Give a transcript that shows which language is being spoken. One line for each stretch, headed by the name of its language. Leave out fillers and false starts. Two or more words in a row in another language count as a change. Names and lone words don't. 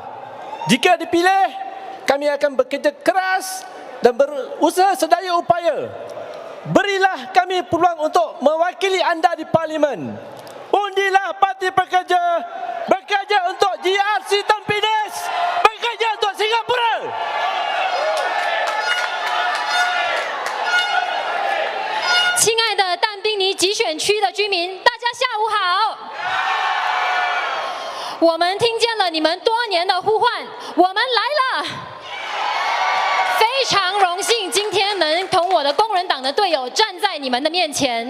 Malay: Jika dipilih, kami akan bekerja keras dan berusaha sedaya upaya. Berilah kami peluang untuk mewakili anda di Parlimen. Undilah parti pekerja, bekerja untuk GRC Tampines, bekerja untuk Singapura.
Chinese: 亲爱的但丁尼集选区的居民，大家下午好。我们听见了你们多年的呼唤，我们来了。非常荣幸今天能同我的工人党的队友站在你们的面前。